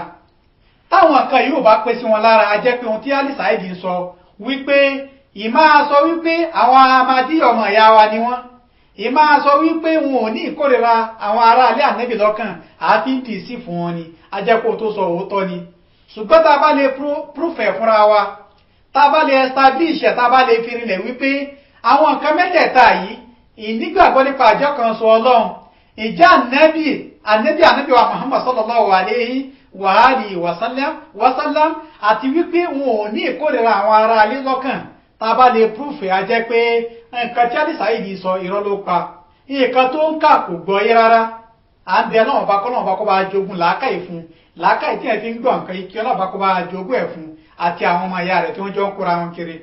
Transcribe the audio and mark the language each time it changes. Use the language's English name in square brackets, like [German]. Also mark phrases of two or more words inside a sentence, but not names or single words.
[Yoruba] táwọn nǹkan yìí ò bá pé sí wọn lára, a jẹ́ pé ohun tí Ali Saheed ń sọ wípé ìmáa sọ wípé àwọn Ahmadiyya ọmọ ìyá wa ni wọ́n, ìmáa sọ wípé wọn ò ní ìkórìíra àwọn ará alẹ́ ànábì lọ́kàn àti ń dì sí fún wọn ni, a jẹ́ pé ó tó sọ òótọ́ ni. ṣùgbọ́n tá a bá lè proof ẹ̀ fúnra wa, tá a bá lè establish ẹ̀, tá a bá lè fi rinlẹ̀ wípé àwọn nǹkan mẹ́tẹ̀ẹ̀ta yìí, ìnígbàgbọ́ nípa ìjọ kan ṣoṣo Ọlọ́run, ìjà ànábì wa Muhammad [Arabic] صلى الله عليه وعلى آله وسلم [Yoruba] àti wípé wọn ò ní ìkórìíra àwọn ará alẹ́ lọ́kàn, tá a bá lè proof ẹ̀, a jẹ́ pé nǹkan tí Ali Saheed sọ irọ́ ló pa. nǹkan tó ń kà kò gbọ́ yé rárá. à ń bẹ náà bá kọ́ bá jogún làákàyè fún, làákàyè tí ẹ fi ń gbọ́ nǹkan yìí kí Ọlọ́run bá kọ́ bá jogún ẹ̀ fún àti àwọn ọmọ ìyá rẹ̀ tí wọ́n jọ ń kóra wọn kiri.